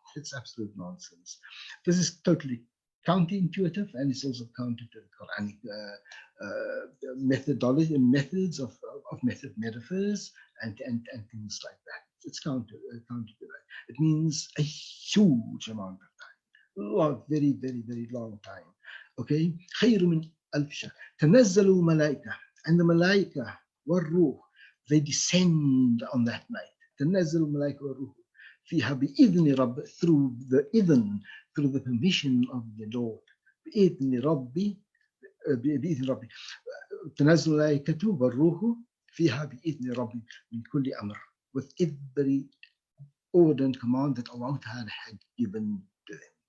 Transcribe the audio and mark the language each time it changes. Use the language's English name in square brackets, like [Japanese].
[English] It's absolute nonsense. This is totally counterintuitive, and it's also counter to the Quranic methodology and methods of metaphors and things like that. It's counter to that. It means a huge amount of time, very, very, very long time. [Arabic] Okay, خير من ألف شهر. تنزل الملائكة, [English] and the malaika [Arabic] والروح, [English] they descend on that night. [Arabic] تنزل الملائكة والروح فيها بإذن رب, [English] through the permission of the Lord. [Arabic] بإذن ربي تنزل الملائكة والروح فيها بإذن ربي من كل أمر, [English] with every order and command that Allah Ta'ala had given to them.